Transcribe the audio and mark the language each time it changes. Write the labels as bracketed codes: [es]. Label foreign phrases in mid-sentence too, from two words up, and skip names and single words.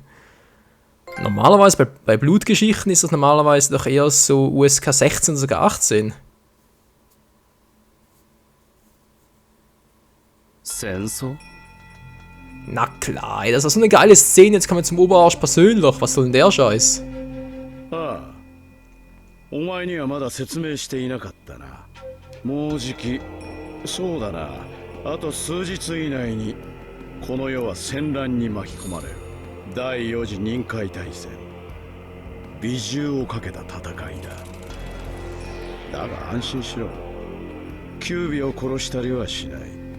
[de] Normalerweise bei Blutgeschichten ist das normalerweise doch eher so USK 16 oder sogar 18. Sensor? Na klar, das ist so eine geile Szene. Jetzt kommen wir zum Oberarsch persönlich. Was soll denn der Scheiß? [ja] ああ、お前にはまだ説明していなかったな。もうじき、そうだな、あと数日以内にこの世は戦乱に巻き込まれる。第4次任海大戦、美獣をかけた戦いだ。だが安心しろ、キュービを殺したりはしない。